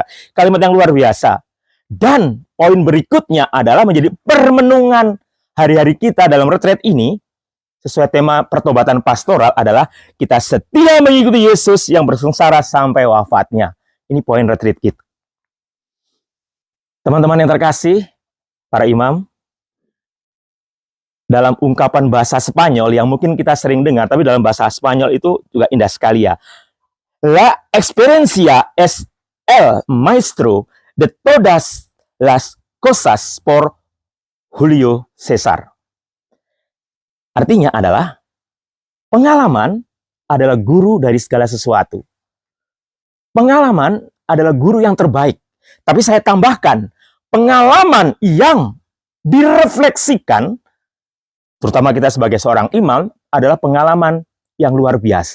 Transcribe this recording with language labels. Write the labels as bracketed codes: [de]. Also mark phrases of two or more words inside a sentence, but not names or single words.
[id] Kalimat yang luar biasa. Dan poin berikutnya adalah menjadi permenungan hari-hari kita dalam retret ini, sesuai tema pertobatan pastoral adalah kita setia mengikuti Yesus yang bersengsara sampai wafatnya. Ini poin retreat kita. Teman-teman yang terkasih, para imam, dalam ungkapan bahasa Spanyol yang mungkin kita sering dengar, tapi dalam bahasa Spanyol itu juga indah sekali ya. [es] La experiencia es el maestro de todas las cosas por Julio César. [id] Artinya adalah, pengalaman adalah guru dari segala sesuatu. Pengalaman adalah guru yang terbaik. Tapi saya tambahkan, pengalaman yang direfleksikan, terutama kita sebagai seorang imam, adalah pengalaman yang luar biasa.